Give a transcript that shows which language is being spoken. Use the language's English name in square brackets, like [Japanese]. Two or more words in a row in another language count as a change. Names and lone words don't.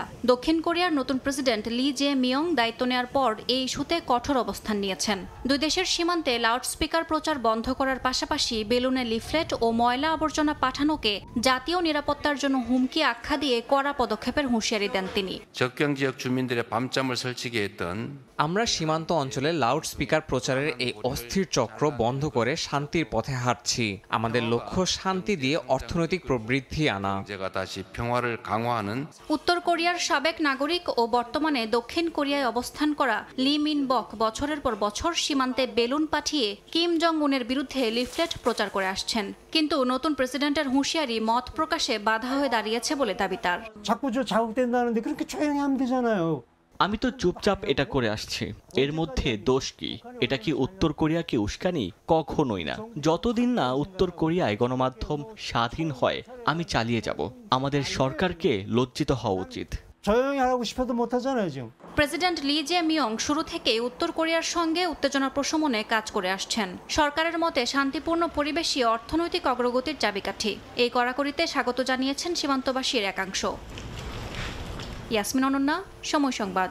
[Bangla] দক্ষিণ কোরিয়ার নতুন প্রেসিডেন্ট লি জে মিয়ং দায়িত্ব নেওয়ার পর এই ইস্যুতে কঠোর অবস্থান নিয়েছেন। দুই দেশের সীমান্তে লাউডস্পিকার প্রচার বন্ধ করার পাশাপাশি বেলুনে লিফলেট ও ময়লা আবর্জনা পাঠানোকে জাতীয় নিরাপত্তার জন্য হুমকি আখ্যা দিয়ে কড়া পদক্ষেপের হুঁশিয়ারি দেন তিনি। [Korean] 접경 지역 주민들의 밤잠을 설치게 했던 [Bangla] আমরা সীমান্ত অঞ্চলে লাউড স্পিকার প্রচারের এই অস্থির চক্র বন্ধ করে শান্তির পথে হাঁটছি। আমাদের লক্ষ্য শান্তি দিয়ে অর্থনৈতিক প্রবৃদ্ধি আনা। [Korean] 제가 다시 평화를 강화하는 [Bangla] উত্তর কোরিয়ার সাবেক নাগরিক ও বর্তমানে দক্ষিণ কোরিয়ায় অবস্থান করা লি মিন বক বছরের পর বছর সীমান্তে বেলুন পাঠিয়ে কিম জং উনের বিরুদ্ধে লিফলেট প্রচার করে আসছেন। কিন্তু নতুন প্রেসিডেন্টের হুঁশিয়ারি মত প্রকাশে বাধা হয়ে দাঁড়িয়েছে বলে দাবি তার। [Korean] 자꾸 저 자극된다는데 그렇게 조용히 하면 되잖아요. [Bangla] আমি তো চুপচাপ এটা করে আসছি। এর মধ্যে দোষ কি? এটা কি উত্তর কোরিয়াকে উস্কানি? কখনোই না। যতদিন না উত্তর কোরিয়ায় গণমাধ্যম স্বাধীন হয় আমি চালিয়ে যাব। আমাদের সরকারকে লজ্জিত হওয়া উচিত। [Korean] 조용히 하라고 싶어도 못 하잖아요 지금. [Bangla] প্রেসিডেন্ট লি জে মিয়ং শুরু থেকেই উত্তর কোরিয়ার সঙ্গে উত্তেজনা প্রশমনে কাজ করে আসছেন। সরকারের মতে শান্তিপূর্ণ পরিবেশই অর্থনৈতিক অগ্রগতির চাবিকাঠি। এই কড়াকড়িতে স্বাগত জানিয়েছেন সীমান্তবাসীর একাংশ। ইয়াসমিন অনন্যা, সময় সংবাদ।